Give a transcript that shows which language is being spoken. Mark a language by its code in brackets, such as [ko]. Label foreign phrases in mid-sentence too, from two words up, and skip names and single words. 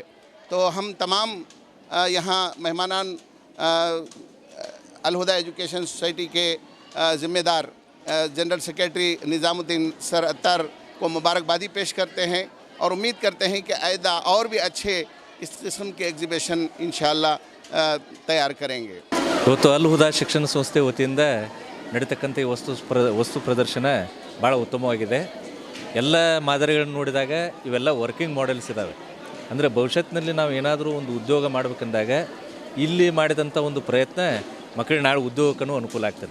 [hi] तो हम तमाम यहाँ मेहमानान अल हुदा एजुकेशन सोसाइटी के ज़िम्मेदार [en] general secretary [hi] निज़ामुद्दीन सर अत्तार को मुबारकबादी पेश करते हैं और उम्मीद करते हैं कि आइंदा और भी अच्छे इस किस्म के एग्ज़िबिशन इंशाअल्लाह तैयार करेंगे। [kn] ಇವತ್ತು ಅಲ್ ಹುದಾ ಶಿಕ್ಷಣ ಸಂಸ್ಥೆ ವತಿಯಿಂದ ನಡೀತಕ್ಕಂಥ ಈ ವಸ್ತು ಪ್ರದರ್ಶನ ಭಾಳ ಉತ್ತಮವಾಗಿದೆ. ಎಲ್ಲ ಮಾದರಿಗಳನ್ನು ನೋಡಿದಾಗ ಇವೆಲ್ಲ [en] working models [kn] ಇದ್ದಾವೆ. ಅಂದರೆ ಭವಿಷ್ಯತ್ತಿನಲ್ಲಿ ನಾವು ಏನಾದರೂ ಒಂದು ಉದ್ಯೋಗ ಮಾಡಬೇಕಂದಾಗ ಇಲ್ಲಿ ಮಾಡಿದಂಥ ಒಂದು ಪ್ರಯತ್ನ ಮಕ್ಕಳಿಗೆ ನಾಳೆ ಉದ್ಯೋಗಕ್ಕೂ ಅನುಕೂಲ ಆಗ್ತದೆ.